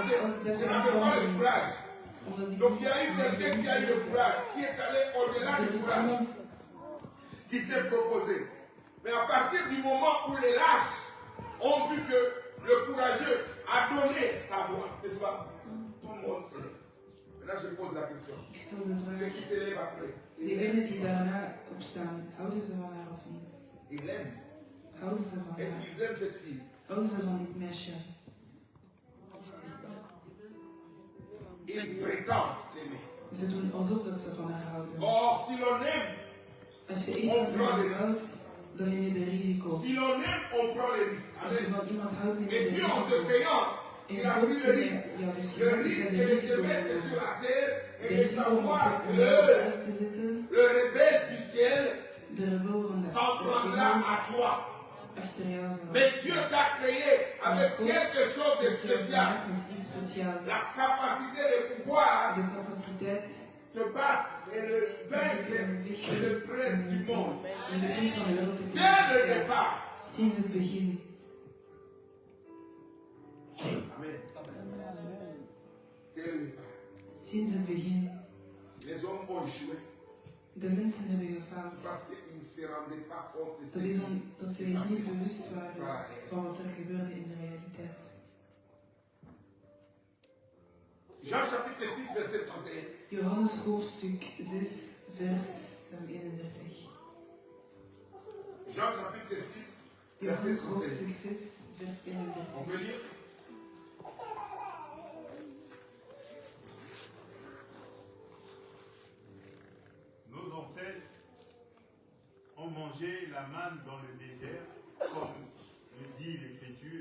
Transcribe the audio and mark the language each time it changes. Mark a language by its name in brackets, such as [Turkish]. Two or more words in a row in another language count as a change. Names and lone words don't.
[Dutch] dan [French] que [Dutch] altijd [French] je [Dutch] dat [French] n'avais pas le [Dutch] er [French] courage. [Dutch] omdat ik [French] Donc il y [Dutch] niet [French] a eu quelqu'un qui a eu le courage, qui est allé au-delà [Dutch] er [French] du [Dutch] is [French] courage, [Dutch] iemand [French] qui s'est proposé. Mais à partir du moment où les lâches ont vu que le courageux a donné sa voix, n'est-ce pas? Tout le monde s'élève. Maintenant je pose la question. [Dutch] ik stel de [French] Ceux [Dutch] vraag, [French] qui s'élèvent après, [Dutch] diegenen die daarna opstaan, houden ze van haar of niet? [French] ils l'aiment. [Dutch] Houden ze van [French] Est-ce [Dutch] haar? [French] qu'ils aiment cette fille? [Dutch] Houden ze van dit meisje? [French] Ils prétendent l'aimer. [Dutch] Ze doen alsof dat ze van haar houden. [French] Or, si l'on aime, [Dutch] Als je iets van iemand houdt, dan neem je de risico. [French] si l'on aime, on prend les risques. [Dutch] Als je [French] Amen. [Dutch] van iemand houdt, neem je [French] Et [Dutch] de [French] Dieu, en te [Dutch] risico. [French] créant, [Dutch] En [French] il a [Dutch] God [French] pris [Dutch] die [French] le risque. [Dutch] jou heeft [French] Le [Dutch] gemaakt, [French] risque [Dutch] heeft [French] est [Dutch] de [French] de [Dutch] risico [French] te mettre sur [Dutch] genomen. [French] la terre [Dutch] De [French] et de [Dutch] risico om [French] savoir [Dutch] op [French] que [Dutch] de aarde te zetten, [French] le rebelle du ciel [Dutch] de rebel van de [French] s'en prendra [Dutch] hemel [French] à toi. [Dutch] achter jou zal [French] Mais Dieu t'a créé avec [Dutch] God [French] quelque chose de [Dutch] heeft jou [French] spécial. [Dutch] gemaakt met iets speciaals. [French] La capacité de pouvoir [Dutch] De capaciteit [French] te battre et de [Dutch] om te [French] vaincre [Dutch] kunnen vechten [French] le prince du monde. [Dutch] om de prins van de wereld te [French] Dès le [Dutch] kunnen verslaan. [French] départ. [Dutch] Sinds het begin. [French] Amen. Dès le départ. [Dutch] Sinds het begin. [French] Les hommes ont échoué [Dutch] De mensen hebben gefaald. [French] parce qu'ils ne se rendaient pas compte de ce [Dutch] Dat is [French] qui [Dutch] omdat ze zich niet bewust waren van wat er gebeurde in de realiteit. [French] Jean chapitre 6, verset 31. [Dutch] Johannes hoofdstuk 6, vers 31. [French] Jean chapitre 6, [Dutch] Johannes [French] verset 31. [Dutch] hoofdstuk 6, vers [French] On [Dutch] 31. [French] peut lire? Nos ancêtres ont mangé la manne dans le désert, comme le dit l'Écriture.